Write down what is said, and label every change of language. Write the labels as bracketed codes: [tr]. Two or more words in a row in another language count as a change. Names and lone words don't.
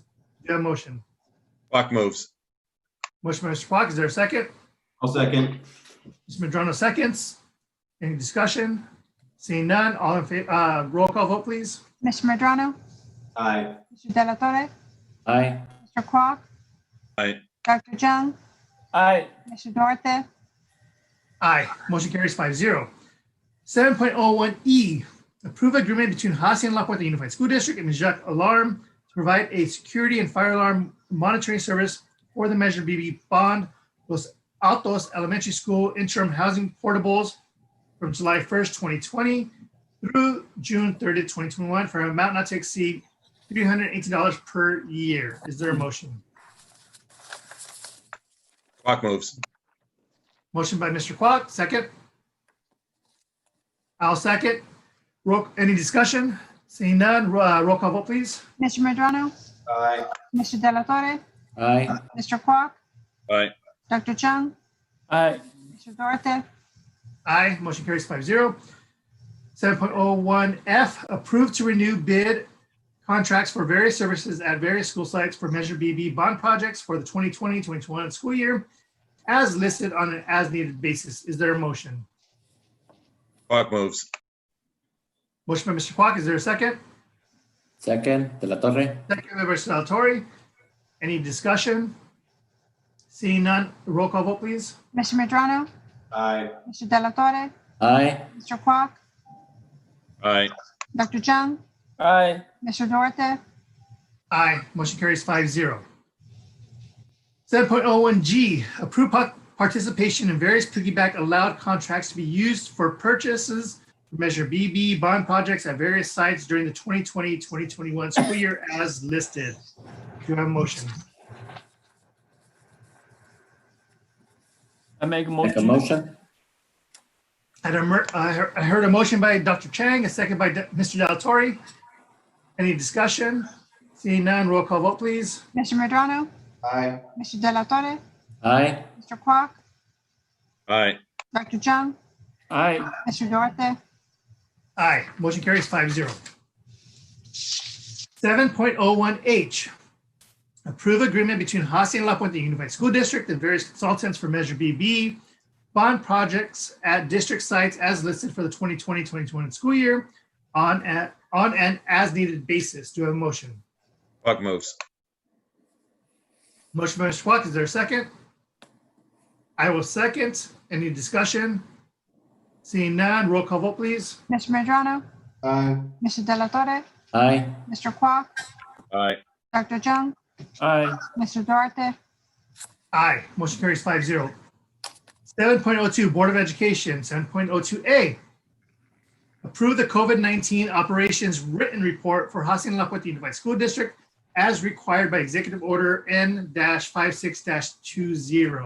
[en] Do you have a motion? Quack moves. Motion by Mr. Kwok, is there a second? I'll second. Mr. Medrano seconds. Any discussion? Seeing none, all in favor, roll call vote, please. Mr. Medrano, Aye. Mr. De La Torre, Aye. Mr. Kwok, Aye. Dr. Jung, Aye. Mr. Duarte, Aye. Motion carries 5-0. 7.01E, approve agreement between Hacienda La Puente Unified School District and Jacques Alarm to provide a security and fire alarm monitoring service for the Measure BB bond, Los Altos Elementary School interim housing portables from July 1st, 2020 through June 30th, 2021 for an amount not to exceed $318 per year. Is there a motion? Quack moves. Motion by Mr. Kwok, second. I'll second. Any discussion? Seeing none, roll call vote, please. Mr. Medrano, Aye. Mr. De La Torre, Aye. Mr. Kwok, Aye. Dr. Jung, Aye. Mr. Duarte, Aye, motion carries 5-0. 7.01F, approved to renew bid contracts for various services at various school sites for Measure BB bond projects for the 2020-2021 school year as listed on an as-needed basis. Is there a motion? Quack moves. Motion by Mr. Kwok, is there a second? Second, De La Torre. Second by Mr. Del Torre. Any discussion? Seeing none, roll call vote, please. Mr. Medrano, Aye. Mr. De La Torre, Aye. Mr. Kwok, Aye. Dr. Jung, Aye. Mr. Duarte, Aye. Motion carries 5-0. 7.01G, approve participation in various piggyback allowed contracts to be used for purchases for Measure BB bond projects at various sites during the 2020-2021 school year as listed. Do you have a motion? I make a Make a motion. motion. I heard a motion by Dr. Chang, a second by Mr. Del Torre. Any discussion? Seeing none, roll call vote, please. Mr. Medrano, Aye. Mr. De La Torre, Aye. Mr. Kwok, Aye. Dr. Jung, Aye. Mr. Duarte, Aye. Motion carries 5-0. 7.01H, approve agreement between Hacienda La Puente Unified School District and various consultants for Measure BB bond projects at district sites as listed for the 2020-2021 school year on an as needed basis. Do I have a motion? Buck moves. Motion by Mr. Kwok. Is there a second? I will second. Any discussion? Seeing none, roll call vote, please. Mr. Medrano, Aye. Mr. De La Torre, Aye. Mr. Kwok, Aye. Dr. Jung, Aye. Mr. Duarte, Aye. Motion carries 5-0. 7.02 Board of Education. 7.02A, approve the COVID-19 operations written report for Hacienda La Puente Unified School District as required by Executive Order N-56-20.